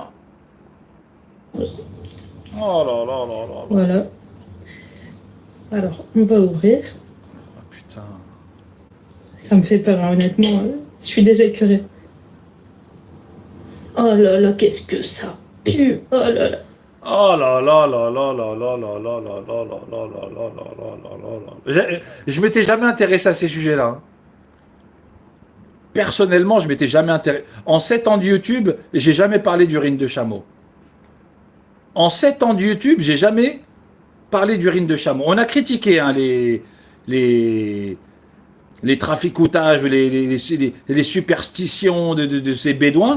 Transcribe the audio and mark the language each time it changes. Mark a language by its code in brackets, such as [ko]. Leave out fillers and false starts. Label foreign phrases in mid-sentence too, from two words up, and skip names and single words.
[fr] Oh là là là là. Voilà. Alors, on va ouvrir. Oh, putain. Ça me fait peur, hein, honnêtement. Je suis déjà écœurée. Oh là là, qu'est-ce que ça pue. Oh là là. Oh là là là là là là là là là là là là là là là là là là. Je m'étais jamais intéressé à ces sujets-là. Hein. Personnellement, je m'étais jamais intéressé. En 7 ans de YouTube, j'ai jamais parlé d'urine de chameau. En 7 ans de YouTube, j'ai jamais parlé d'urine de chameau. On a critiqué hein, les traficoutages, les superstitions de ces bédouins.